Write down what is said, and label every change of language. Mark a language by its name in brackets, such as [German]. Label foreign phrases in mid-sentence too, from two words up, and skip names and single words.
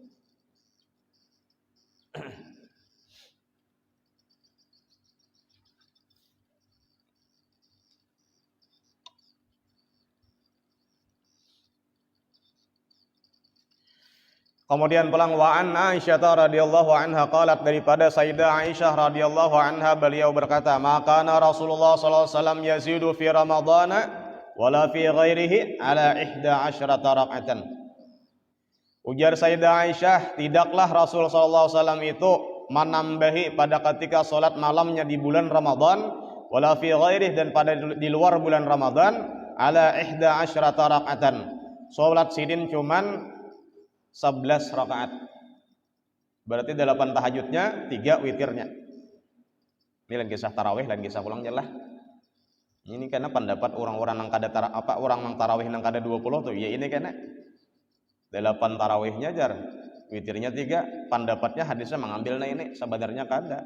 [Indonesian] Kemudian pulang [Arabic] وعن عائشة رضي الله عنها قالت daripada سيدة عائشة رضي الله عنها [Indonesian] beliau berkata maka [Arabic] رسول الله صلى الله عليه وسلم يزيد في رمضان ولا في غيره على 11 ركعة. [Indonesian] Ujar Sayyidah Aisyah tidaklah Rasul [Arabic] صلى الله عليه وسلم [Indonesian] itu menambahi pada ketika salat malamnya di bulan Ramadan [Arabic] ولا في غيره [Indonesian] dan pada di luar bulan Ramadan [Arabic] على 11 ركعة [Indonesian] Sholat sidin cuman 11 rakaat. Berarti 8 tahajudnya, 3 witirnya. [Banjar] Ini lain kisah tarawih, lain kisah pulang jelah. Ini karena pendapat orang-orang nang kada orang nang tarawih nang kada 20 tuh, ya ini karena 8 tarawihnya jar, witirnya 3, pendapatnya hadisnya mengambilnya ini, sebenarnya kada.